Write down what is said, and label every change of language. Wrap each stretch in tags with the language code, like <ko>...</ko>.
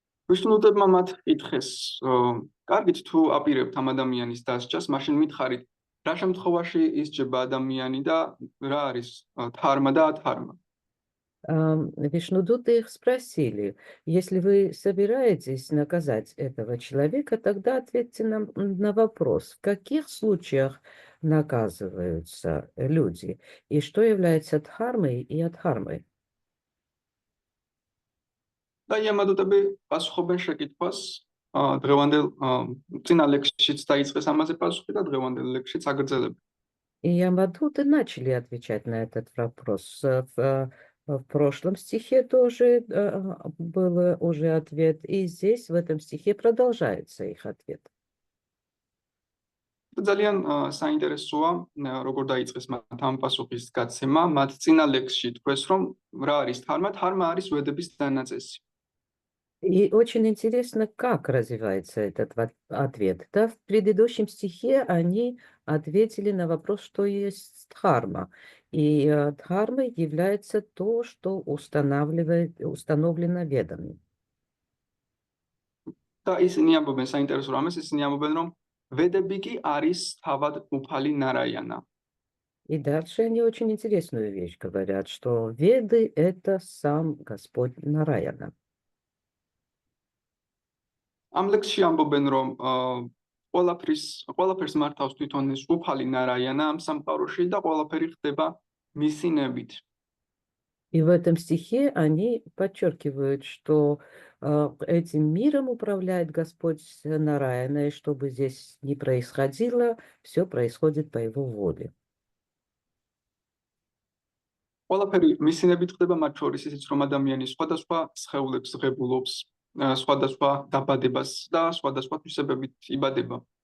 <ka>ვიშნუდუտებმა მათ კითხეს, კარგით თუ აპირებთ ამ ადამიანის დასჯას, მაშინ მითხარით, რა შემთხვევაში ისჯება ადამიანი და რა არის დჰარმა და ադჰარმა.</ka> <ru>Вишнудуты их спросили: если вы собираетесь наказать этого человека, тогда ответьте нам на вопрос, в каких случаях наказываются люди, и что является дхармой и адхармой.</ru> <ka>და იამადუტები პასუხობენ შეკითხვას, დღევანდელ წინა ლექსშიც დაიწყეს ამაზე пасуხი და დღევანდელ ლექსშიც აგრძელებენ.</ka> <ru>И Ямадуты начали отвечать на этот вопрос. В прошлом стихе тоже был уже ответ, и здесь, в этом стихе, продолжается их ответ.</ru> <ka>ძალიან საინტერესოა როგორ დაიწყეს მათ ამ პასუხის გაცემა. მათ წინა ლექსში თქვეს, რომ რა არის თარმა? თარმა არის ვედების დანაწესი.</ka> <ru>И очень интересно, как развивается этот ответ. Да? В предыдущем стихе они ответили на вопрос, что есть дхарма. И дхармой является то, что установлено ведами.</ru> <ka>და ისინი ამბობენ საინტერესო რამეს, ისინი ამბობენ, რომ ვედები კი არის თავად უფალი ნარაიანა.</ka> <ru>И дальше они очень интересную вещь говорят, что Веды — это сам Господь Нараяна.</ru> <ka>ამ ლექსში ამბობენ, რომ ყველაფერს მართავს თვითონ ეს უფალი ნარაიანა ამ სამყაროში და ყველაფერი ხდება მისი ნებით.</ka> <ru>И в этом стихе они подчеркивают, что этим миром управляет Господь Нараяна, и что бы здесь ни происходило, все происходит по его воле.</ru> <ka>ყველაფერი მისი ნებით ხდება, მათ შორის ისიც, რომ ადამიანი სხვადასხვა სხეულებს ღებულობს, სხვადასხვა დაბადებას და სხვადასხვა თვისებებით იბადება.</ka>